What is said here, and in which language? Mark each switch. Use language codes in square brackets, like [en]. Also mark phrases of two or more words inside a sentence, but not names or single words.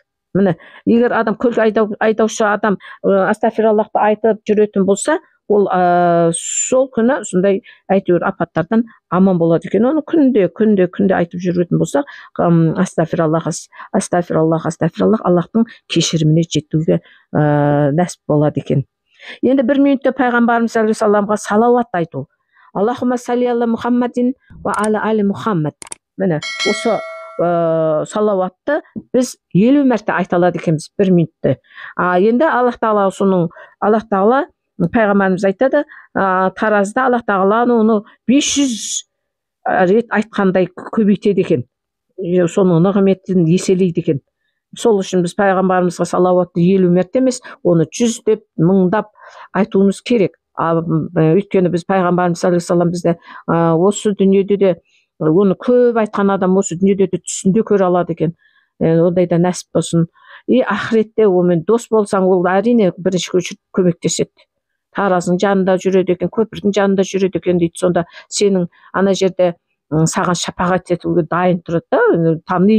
[kk] Міне, егер адам көлік айдаушы адам астафираллахты айтып жүретін болса, ол сол күні сондай әйтеуір апаттардан аман болады екен. Оны күнде айтып жүретін болса, астафираллах, Аллахтың кешіріміне жетуге нәсіп болады екен. Енді 1 минутта пайғамбарымыз [ar] صلى الله عليه وسلم [kk] салауат айту. [ar] اللهم صل على محمد وعلى آل محمد. [kk] Міне, осы салауатты біз 50 мәрте айта алады екенбіз 1 минутта. Енді Аллах Тағала пайғамбарымыз айтады, таразда Аллах Тағала оны 500 рет айтқандай көбейтеді екен. Соның нығметін еселейді екен. Сол үшін біз пайғамбарымызға салауатты 50 мәрте емес, оны 100 деп, 1000-дап айтуымыз керек. Өйткені біз пайғамбарымыз [ar] صلى الله عليه وسلم [kk] бізде осы дүниеде де оны көп айтқан адам осы дүниеде де түсінде көре алады екен. Ондай да нәсіп болсын. Ақыретте онымен дос болсаң, ол әрине бірінші көмектеседі. Таразың жанында жүреді екен, көпірдің жанында жүреді екен дейді. Сонда сенің ана жерде саған шапағат етуге дайын тұрады, таниды.